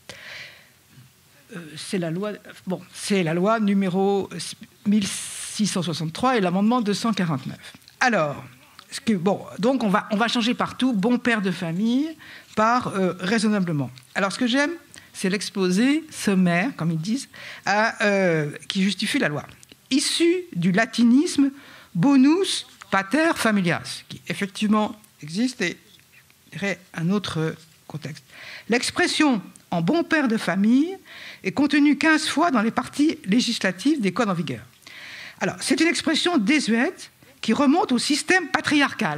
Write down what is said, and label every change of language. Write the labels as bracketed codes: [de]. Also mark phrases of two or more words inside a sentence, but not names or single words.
[fr] C'est la loi numéro 1663 et l'amendement 249. Alors, donc on va changer partout bon père de famille par raisonnablement. Alors ce que j'aime, c'est l'exposé sommaire, comme ils disent, qui justifie la loi. Issu du latinisme [la] bonus pater familias, [fr] qui effectivement existe et dirait un autre contexte. L'expression en bon père de famille est contenue 15 fois dans les parties législatives des codes en vigueur. Alors, c'est une expression désuète qui remonte au système patriarcal.